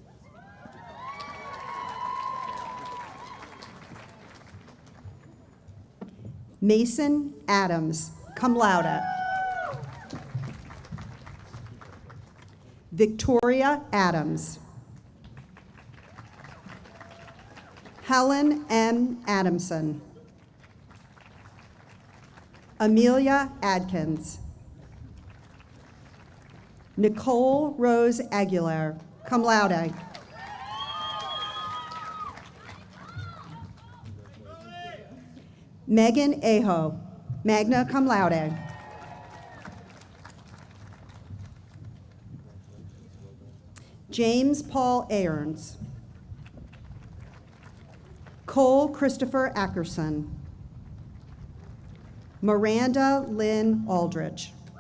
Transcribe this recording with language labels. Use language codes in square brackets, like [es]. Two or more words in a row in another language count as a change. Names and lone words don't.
[en] Mason Adams, [la] cum laude. [en] Victoria Adams. Helen M. Adamson. Amelia Adkins. Nicole Rose Aguilar, [la] cum laude. [en] Megan Aho, [la] magna cum laude. [en] James Paul Aarons. Cole Christopher Ackerson. Miranda Lynn Aldrich.